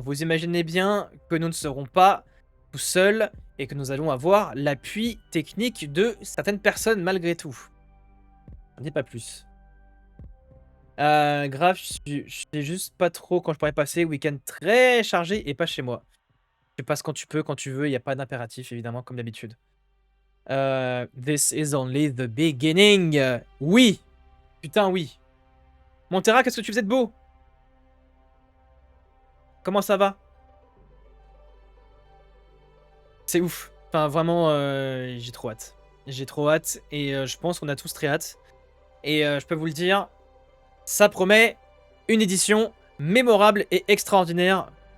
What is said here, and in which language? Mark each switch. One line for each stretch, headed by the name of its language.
French: Vous imaginez bien que nous ne serons pas tout seuls et que nous allons avoir l'appui technique de certaines personnes malgré tout. On dit pas plus. Grave, je sais juste pas trop quand je pourrais passer. Week-end très chargé et pas chez moi. Tu passes quand tu peux, quand tu veux, il n'y a pas d'impératif, évidemment, comme d'habitude.
English: This is only the beginning.
French: Oui. Putain, oui. Montera, qu'est-ce que tu faisais de beau? Comment ça va? C'est ouf. Enfin, vraiment, j'ai trop hâte. J'ai trop hâte et je pense qu'on a tous très hâte. Et je peux vous le dire, ça promet une édition mémorable et extraordinaire.